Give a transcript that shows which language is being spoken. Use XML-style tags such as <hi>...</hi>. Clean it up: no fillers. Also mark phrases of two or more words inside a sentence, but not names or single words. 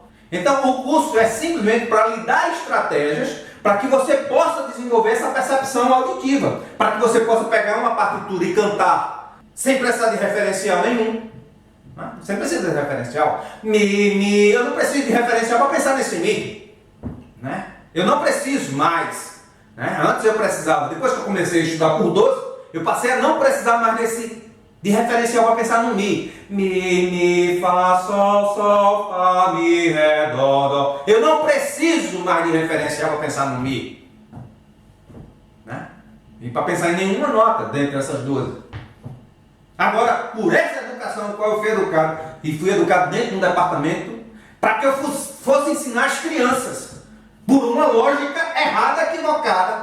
<pt>Então o curso é simplesmente para lhe dar estratégias para que você possa desenvolver essa percepção auditiva, para que você possa pegar uma partitura e cantar sem precisar de referencial nenhum. Você precisa de referencial. Mi, eu não preciso de referencial para pensar nesse Mi. Né? Eu não preciso mais. Né? Antes eu precisava, depois que eu comecei a estudar por 12, eu passei a não precisar mais de referencial para pensar no Mi. Mi, Fá, Sol, Fá, Mi, Ré, Dó, Dó. Eu não preciso mais de referencial para pensar no Mi. Né? E para pensar em nenhuma nota dentro dessas 12. Agora, por essa educação no qual eu fui educado, e fui educado dentro de um departamento para que eu fosse ensinar as crianças, por uma lógica errada, equivocada.</pt>